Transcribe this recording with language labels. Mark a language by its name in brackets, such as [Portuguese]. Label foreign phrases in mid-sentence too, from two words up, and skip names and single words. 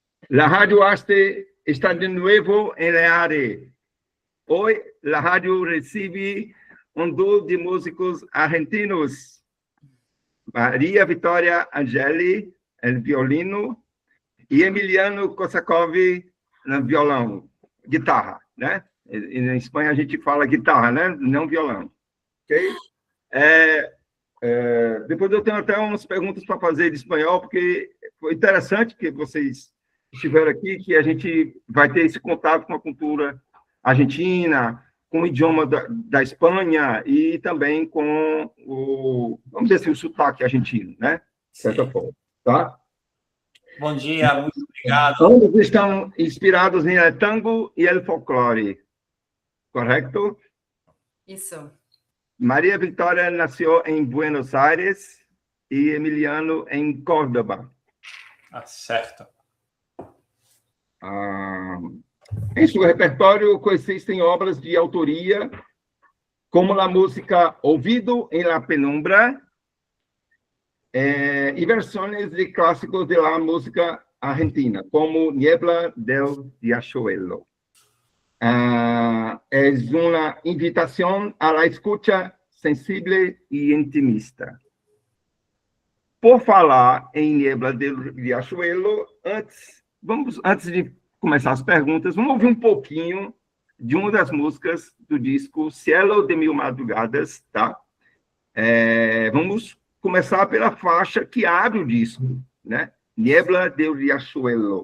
[Spanish] La radio Aste está de nuevo en la área. Hoy la radio recibe un dúo de músicos argentinos. [Portuguese] María Victoria Angeli, el violino, e Emiliano Kosakov, no violão, guitarra, né? Em Espanha a gente fala guitarra, né? Não violão. Ok? Depois eu tenho até umas perguntas para fazer de espanhol, porque foi interessante que vocês estiveram aqui, que a gente vai ter esse contato com a cultura argentina, com o idioma da Espanha e também com vamos dizer assim, o sotaque argentino, né? De certa forma, tá? Bom dia, muito obrigado. Ambos estão inspirados em [Spanish] el tango [Portuguese] e el folclore, correto? Isso. [Spanish] María Victoria nació en Buenos Aires y Emiliano en Córdoba. [Portuguese] Certo. Em seu repertório consistem obras de autoria, como a música Ouvido en la Penumbra e versões de clássicos [Spanish] de la música argentina, [Portuguese] como Niebla del Riachuelo. [Spanish] Es una invitación a la escucha sensible y intimista. [Portuguese] Por falar em Niebla del Riachuelo, antes de começar as perguntas, vamos ouvir um pouquinho de uma das músicas do disco Cielo de Mil Madrugadas, tá? Vamos começar pela faixa que abre o disco, né? Niebla del Riachuelo.